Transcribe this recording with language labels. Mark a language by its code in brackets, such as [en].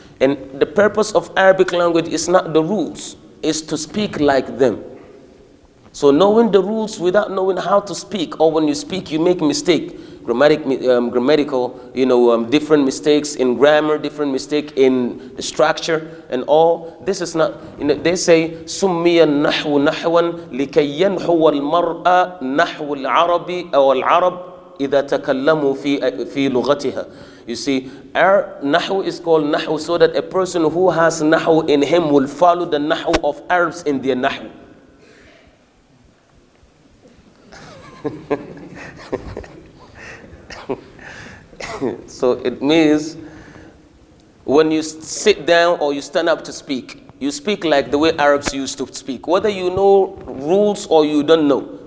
[en] And the purpose of Arabic language is not the rules, it's to speak like them. So knowing the rules without knowing how to speak, or when you speak you make mistake, grammatical, different mistakes in grammar, different mistake in the structure and all. This is not, they say, [ar] سُمِّيَ النَّحْوُ نَحْوًا لِكَيْ يَنْحُوَ الْمَرْأَ نَحْوُ الْعَرَبِ أو الْعَرَبِ إذا تكلموا في لغتها. [en] You see, our nahu is called nahu so that a person who has nahu in him will follow the nahu of Arabs in their nahu. So it means when you sit down or you stand up to speak, you speak like the way Arabs used to speak, whether you know rules or you don't know.